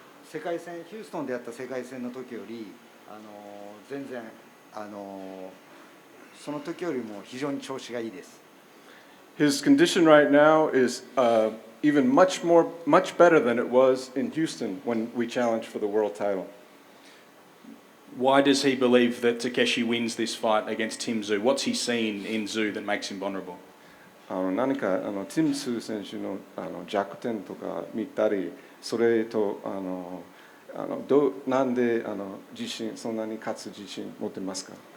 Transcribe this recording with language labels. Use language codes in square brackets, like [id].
[ja] 世界戦ヒューストンでやった世界戦の時より全然その時よりも非常に調子がいいです。 [en] His condition right now is even much better than it was in Houston when we challenged for the world title. Why does he believe that Takeshi wins this fight against Tim Tszyu? What's he seen in Tszyu that makes him vulnerable? [ja] 何かティム・ツー選手の弱点とか見たり、それとなんで自信そんなに勝つ自信持ってますか？